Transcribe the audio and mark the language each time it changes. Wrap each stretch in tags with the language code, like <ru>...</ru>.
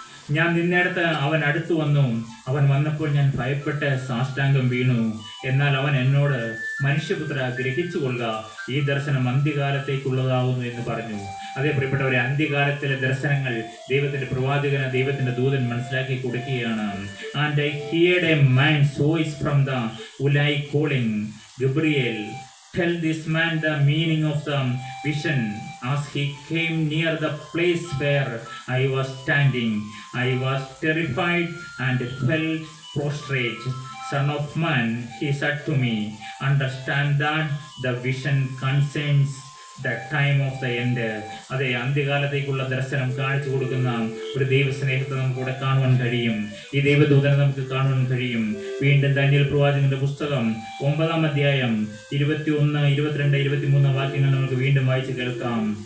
<ml>ഞാൻ നിന്നിടത്ത് അവൻ അടുത്തു വന്നു. അവൻ വന്നപ്പോൾ ഞാൻ ഭയപ്പെട്ട് സാഷ്ടാംഗം വീണു. എന്നാൽ അവൻ എന്നോട്, മനുഷ്യപുത്ര, ഗ്രഹിച്ചു കൊള്ളുക, ഈ ദർശനം അന്ത്യകാലത്തേക്കുള്ളതാവുന്നു എന്ന് പറഞ്ഞു. അതേ പ്രിയപ്പെട്ടവരെ, അന്ത്യകാലത്തിലെ ദർശനങ്ങൾ ദൈവത്തിന്റെ പ്രവാചകന് ദൈവത്തിന്റെ ദൂതൻ മനസ്സിലാക്കി കൊടുക്കുകയാണ്.</ml> <en>And I heard a man's voice from the Ulai calling, Gabriel, tell this man the meaning of the vision. As he came near the place where I was standing, I was terrified and fell prostrate. Son of man, he said to me, understand that the vision concerns the time of the end.</en> <ml>അതെ, അന്ത്യകാലത്തേക്കുള്ള ദർശനം കാണിച്ചു കൊടുക്കുന്ന ഒരു ദൈവസ്നേഹത്തെ നമുക്ക് ഇവിടെ കാണുവാൻ കഴിയും. ഈ ദൈവദൂതനെ നമുക്ക് കാണുവാൻ കഴിയും. വീണ്ടും ദാനിയേൽ പ്രവാചകന്റെ പുസ്തകം 9-ാം അധ്യായം 21, 22, 23 വാക്യങ്ങൾ നമുക്ക് വീണ്ടും വായിച്ച് കേൾക്കാം.</ml>